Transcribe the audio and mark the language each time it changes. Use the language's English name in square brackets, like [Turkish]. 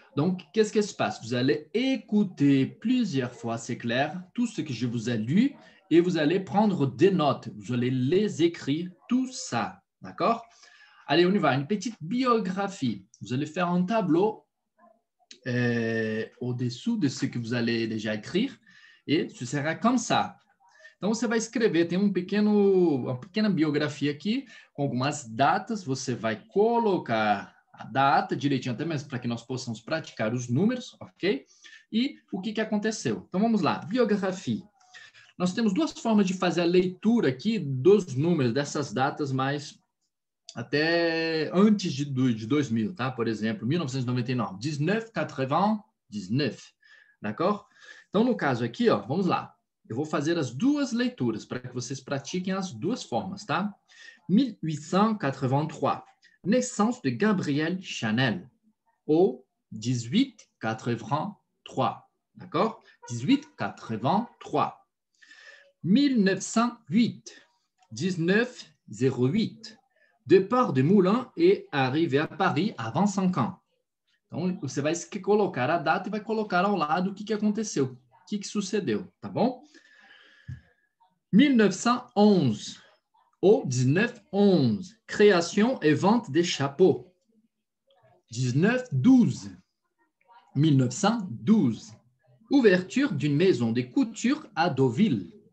[French] Donc, qu'est-ce qui se passe? Vous allez écouter plusieurs fois, c'est clair, tout ce que je vous ai lu et vous allez prendre des notes. Vous allez les écrire, tout ça. D'accord? Allez, on y va. Une petite biographie. Vous allez faire un tableau au-dessous de ce que vous allez déjà écrire e ce será comme ça. [Portuguese] Então, você vai escrever, tem uma pequena biografia aqui, com algumas datas, você vai colocar a data direitinho, até mesmo para que nós possamos praticar os números, ok? E o que aconteceu. Então, vamos lá, biografia. Nós temos duas formas de fazer a leitura aqui dos números, dessas datas mais até antes de 2000, tá? Por exemplo, 1999, 1999, d'accord? Então, no caso aqui, ó, vamos lá. Eu vou fazer as duas leituras para que vocês pratiquem as duas formas, tá? [French] 1883, naissance de Gabrielle Chanel, au 1883, d'accord? 1883. 1908, 1908, départ de Moulins et arrivée à Paris à 25 ans. [Portuguese] Então, você vai colocar a data e vai colocar ao lado o que aconteceu, o que sucedeu, tá bom? [French] 1911, ou 1911, création et vente des chapeaux. 1912, 1912, ouverture d'une maison de couture à Deauville.